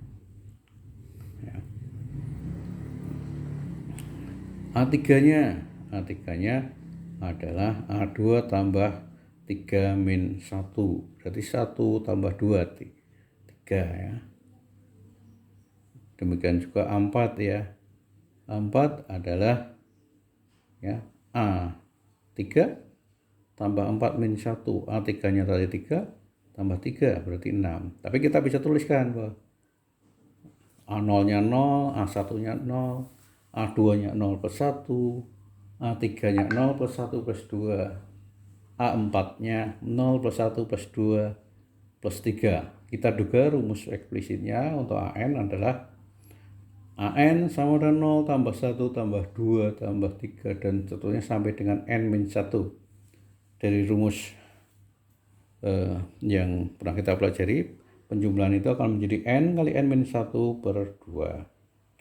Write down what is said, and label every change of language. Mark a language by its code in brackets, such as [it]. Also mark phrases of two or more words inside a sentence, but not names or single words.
[id] A3-nya adalah A2 tambah 3 min 1, berarti 1 tambah 2 3 ya. Demikian juga A4 ya. A4 adalah ya A3 tambah 4 min 1, A3-nya tadi 3 tambah 3 berarti 6. Tapi kita bisa tuliskan bahwa A0-nya 0, A1-nya 0, A2-nya 0 plus 1, A3-nya 0 plus 1 plus 2, A4-nya 0 plus 1 plus 2 plus 3. Kita duga rumus eksplisitnya untuk AN adalah AN sama dengan 0 tambah 1 tambah 2 tambah 3 dan seterusnya sampai dengan N-1. Dari rumus yang pernah kita pelajari, penjumlahan itu akan menjadi N kali N-1 per 2.